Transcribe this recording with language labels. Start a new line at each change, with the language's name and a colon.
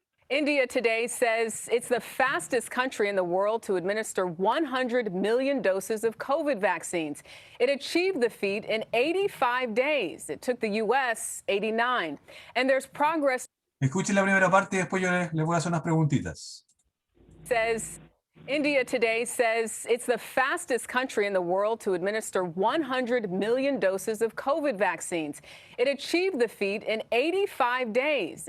English: India today says it's the fastest country in the world to administer 100 million doses of COVID vaccines. It achieved the feat in 85 days. It took the U.S. 89. And there's progress.
Spanish: Escuchen la primera parte y después yo les voy a hacer unas preguntitas.
English: Says India today says it's the fastest country in the world to administer 100 million doses of COVID vaccines. It achieved the feat in 85 days.